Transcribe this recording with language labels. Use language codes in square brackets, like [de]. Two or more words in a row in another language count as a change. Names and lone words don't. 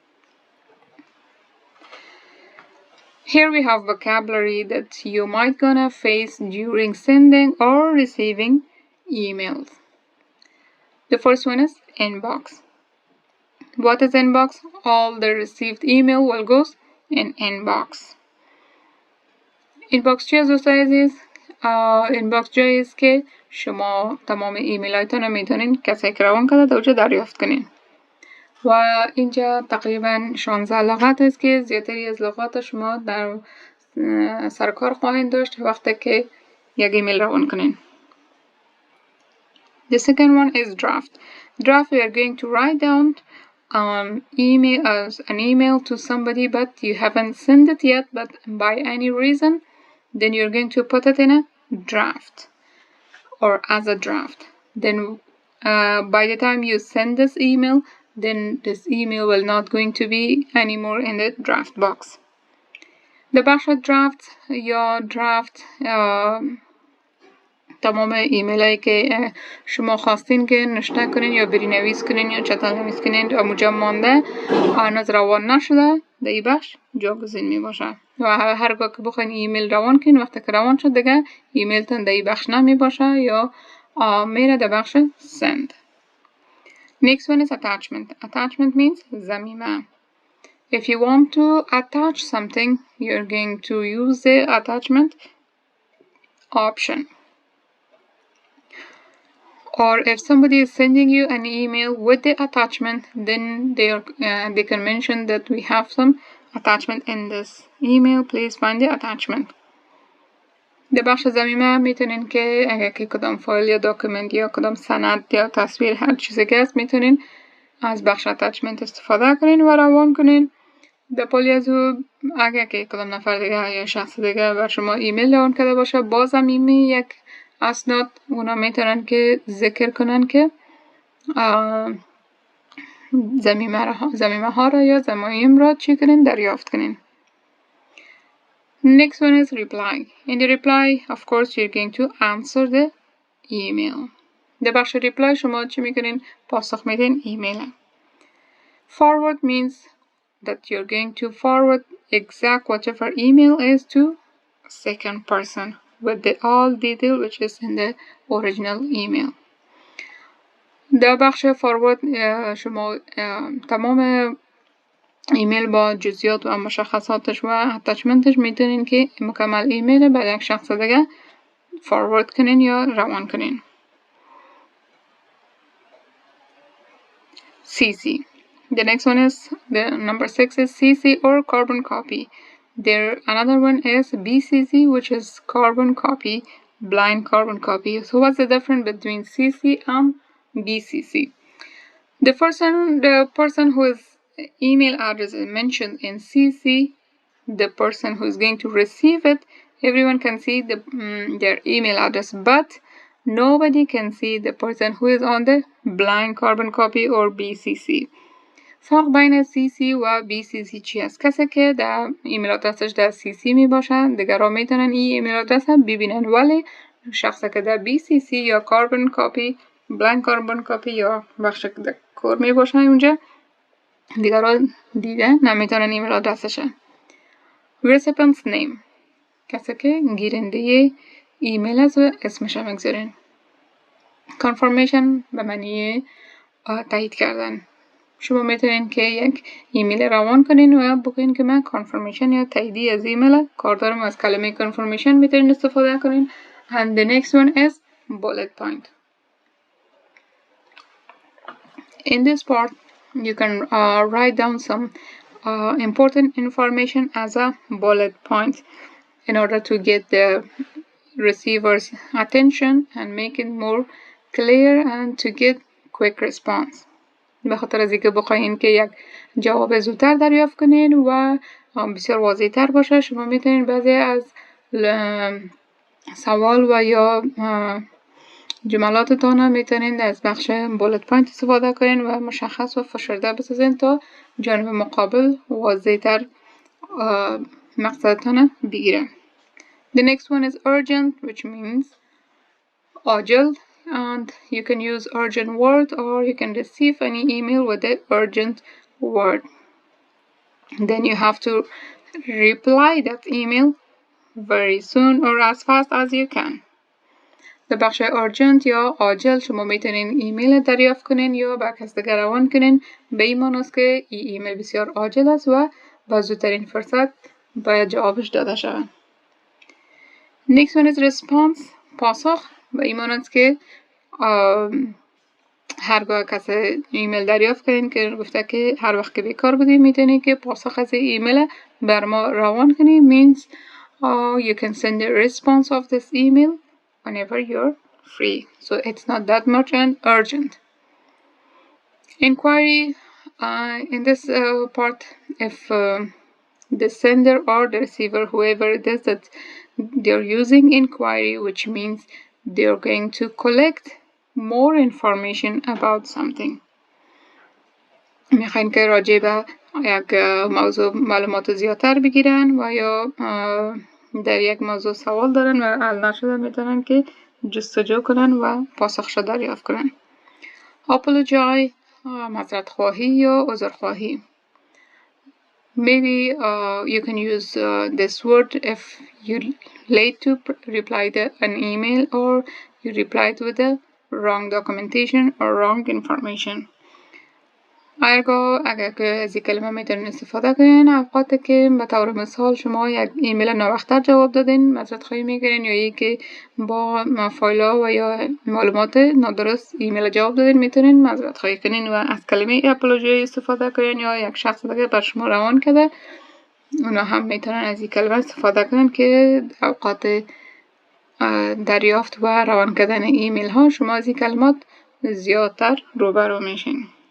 [en] Here we have vocabulary that you might gonna face during sending or receiving emails. The first one is inbox. What is inbox? All the received email will go in inbox. [fa] inbox چی از عزیز؟ inbox جایی است که شما تمام ایمیل هایتان رو میتونین کسی که روان کرده در اونجا دریافت کنین. و اینجا تقریبا 16 لغت است که زیادتری از لغات شما در سرکار خواهید داشت وقتی که یک ایمیل روان کنین. [en] The second one is draft. Draft, we are going to write down an email to somebody, but you haven't sent it yet, but by any reason, then you're going to put it in a draft or as a draft. Then by the time you send this email, then this email will not going to be anymore in the draft box. [fa] The بخش draft یا draft تمام ایمیل هایی که شما خواستین که نشته کنین یا بری نویس کنین یا چتل نویس کنین و مجا مانده هنوز روان نشده در این بخش جاگزین می باشه و هرگاه که بخواین ایمیل روان کنین وقتی که روان شد دیگه ایمیل تن در این بخش نمی باشه یا میره در بخش send. [en] Next one is attachment. Attachment means ضمیمه. If you want to attach something, you're going to use the attachment option. Or if somebody is sending you an email with the attachment, then they can mention that we have some attachment in this email. Please find the attachment. [fa] در بخش ضمیمه میتونین که اگر که کدام فایل یا داکومنت یا کدام سند یا تصویر هر چیزی که هست میتونین از بخش attachment استفاده کنین و روان کنین. در پالی از او اگر که کدام نفر دیگه یا شخص دیگه بر شما ایمیل روان کرده باشه با ضمیمه یک اسناد اونا میتونن که ذکر کنن که ضمیمه ها را یا ضمایم را چی کنین دریافت کنین. [en] Next one is reply. In the reply, of course, you're going to answer the email. [fa] در بخش reply شما چی میکنین؟ پاسخ میدین ایمیل. [en] Forward means that you're going to forward exact whatever email is to second person with the all detail which is in the original email. [fa] در بخش forward شما تمام ایمیل با جزئیات و مشخصاتش و اتچمنتش میتونین که مکمل ایمیل به یک شخص دیگه فوروارد کنین یا روان کنین. [en] CC. The next one is the number 6 is CC or carbon copy. Another one is BCC, which is carbon copy, blind carbon copy. So what's the difference between CC and BCC? The person whose email address is mentioned in CC, the person who is going to receive it, everyone can see their email address, but nobody can see the person who is on the blind carbon copy or BCC. [fa] فرق بین CC و BCC چی است؟ کسی که در ایمیل آدرسش در CC می باشن دیگران میتونن این ایمیل آدرس هم ببینن، ولی شخصی که در BCC یا [en] carbon copy, blind carbon copy [fa] یا بخش کور می باشن اونجا دیگران دیده نمیتونن ایمیل آدرسشه. [en] Recipient's name. [fa] کسی که گیرنده ایمیل است و اسمش هم بگذارین. Confirmation به معنی تایید کردن. شما میتونین که یک ایمیل روان کنین و بگین که من کانفرمیشن یا تاییدی از ایمیل کار دارم. از کلمه کانفرمیشن میتونین استفاده کنین. [en] And the next one is bullet point. In this part you can write down some important information as a bullet point in order to get the receiver's attention and make it more clear and to get quick response. [fa] به خاطر از اینکه بخواین که یک جواب زودتر دریافت کنین و بسیار واضح تر باشه شما میتونین بعضی از سوال و یا جملاتتان هم میتونید از بخش [en] bullet point [fa] استفاده کنین و مشخص و فشرده بسازین تا جانب مقابل واضح تر مقصدتان بگیره. [en] The next one is urgent, which means عاجل, and you can use urgent word or you can receive any email with the urgent word. Then you have to reply that email very soon or as fast as you can. [fa] در بخش urgent یا عاجل شما میتونین ایمیل دریافت کنین یا به کس دیگر روان کنین به این معنی است که این ایمیل بسیار عاجل است و با زودترین فرصت باید جوابش داده شود. [en] Next one is response, [fa] پاسخ. به این معنی است که هرگاه کسی ایمیل دریافت کنین که گفته که هر وقت که بیکار بودی میتونی که پاسخ از ایمیل بر ما روان کنی [en] means you can send the response of this email whenever you're free. So it's not that much and urgent. Inquiry, in this part, if the sender or the receiver, whoever it is that they're using inquiry, which means they're going to collect more information about something. [fa] میخواین که راجع به یک موضوع معلومات زیادتر بگیرن و یا در یک موضوع سوال دارن و حل نشده میتونن که جستجو کنن و پاسخش دریافت کنن. Apologize, معذرت خواهی یا عذر خواهی. [en] Maybe you can use this word if you late to reply an email or you replied with the wrong documentation or wrong information. [fa] اگر که از این کلمه میتونین استفاده کنین اوقات که به طور مثال شما یک ایمیل ناوقته جواب دادین معذرت خواهی میگیرین یا یکی با فایل‌ها و یا معلومات نادرست ایمیل جواب دادین میتونین معذرت خواهی کنین و از کلمه اپولوژی استفاده کنین یا یک شخص دیگه بر شما روان کرده اونا هم میتونن از این کلمه استفاده کنن که اوقات دریافت و روان کردن ایمیل ها شما از این کلمات زیادتر روبرو میشین.